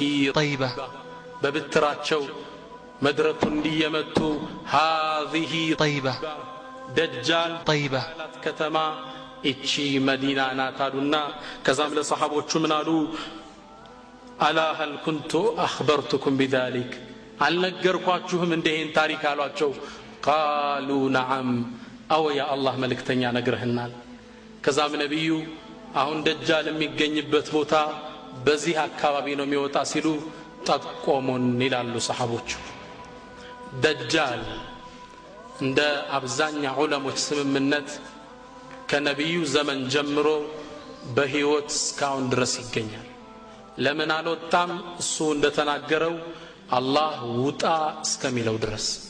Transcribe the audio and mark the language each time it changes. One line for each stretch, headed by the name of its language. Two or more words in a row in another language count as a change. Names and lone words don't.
Arabic: طيبة
Amharic: በብትራቸው መድረኩን እንዲየመቱ هذه
Arabic: طيبة
Amharic: ደጃል
Arabic: طيبة
Amharic: ከተማ እቺ መዲና ናት አሉና ከዛም ለሰሃቦቹ ምናሉ አላ
Arabic: هل كنت اخبرتكم بذلك
Amharic: አልነገርኳችሁም እንደሄን ታሪክ አሏቸው
Arabic: قالوا نعم
Amharic: አው ያ አላህ መልእክተኛ ነግረህናል ከዛም ነብዩ አሁን ደጃል የሚገኝበት ቦታ በዚህ አካባቢ ነው የሚወጣ ሲሉ ጠቆሙን ይላሉ ሰሃቦቹ ደጃል እንደ አብዛኛው ዑለሞች ስምምነት ከነብዩ ዘመን ጀምሮ በህይወት እስካሁን ድረስ ይገኛል ለምን አልወጣም እሱ እንደተናገረው አላህ ውጣ እስከሚለው ድረስ